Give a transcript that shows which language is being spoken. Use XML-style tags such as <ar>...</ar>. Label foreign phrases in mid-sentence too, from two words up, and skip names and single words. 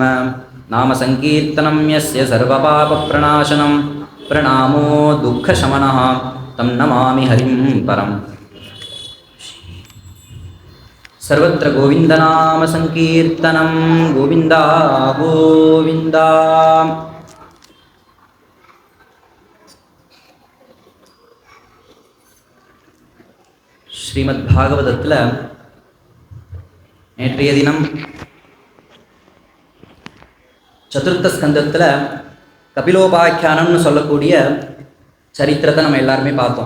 <sa>नाम संकीर्तनं यस्य सर्वपापप्रणाशनं प्रणामो दुःखशमनः तं नमामि हरिं परम्। सर्वत्र गोविन्दनाम संकीर्तनं गोविन्दा गोविन्दा।</sa> <ta>ஸ்ரீமத்பாகவதத்தில் நேற்றைய தினம் சதுர்த்த ஸ்கந்தத்தில் கபிலோபாக்கியானம்னு சொல்லக்கூடிய சரித்திரத்தை நம்ம எல்லாருமே பார்த்தோம்.</ta>